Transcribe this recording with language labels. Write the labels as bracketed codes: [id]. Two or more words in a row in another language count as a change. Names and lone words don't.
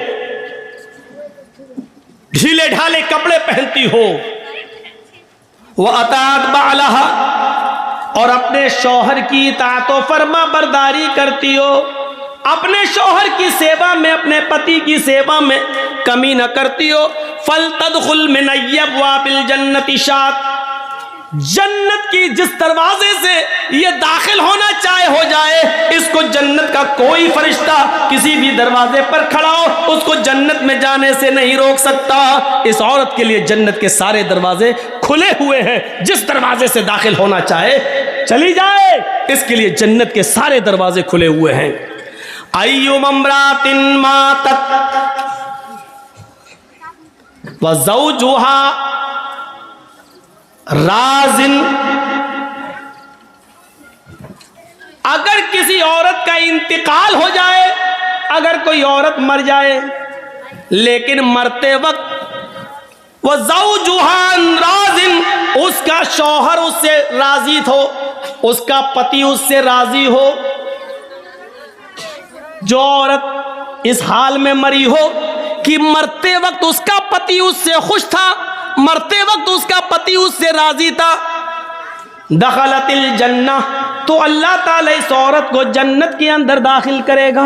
[hi] ढीले ढाले कपड़े पहनती हो, [ar] وأطاعت بعلها, [hi] और अपने शौहर की इताअत व फरमा बरदारी करती हो, अपने शौहर की सेवा में, अपने पति की सेवा में कमी न करती हो। [ar] فلتدخل من أبواب الجنة شاءت, [hi] जन्नत की जिस दरवाजे से ये दाखिल होना चाहे हो जाए, इसको जन्नत का कोई फरिश्ता किसी भी दरवाजे पर खड़ा हो उसको जन्नत में जाने से नहीं रोक सकता। इस औरत के लिए जन्नत के सारे दरवाजे खुले हुए हैं, जिस दरवाजे से दाखिल होना चाहे चली जाए, इसके लिए जन्नत के सारे दरवाजे खुले हुए हैं। [ar] أيما امرأة ماتت وزوجها راض, [hi] अगर किसी औरत का इंतकाल हो जाए, अगर कोई औरत मर जाए लेकिन मरते वक्त [ar] وزوجها راض, [hi] उसका शौहर उससे राजी हो, उसका पति उससे राजी हो। जो औरत इस हाल में मरी हो कि मरते वक्त उसका पति उससे खुश था, मरते वक्त उसका पति उससे राजी था, [ar] دخلت الجنة, [hi] तो अल्लाह ताला इस औरत को जन्नत के अंदर दाखिल करेगा।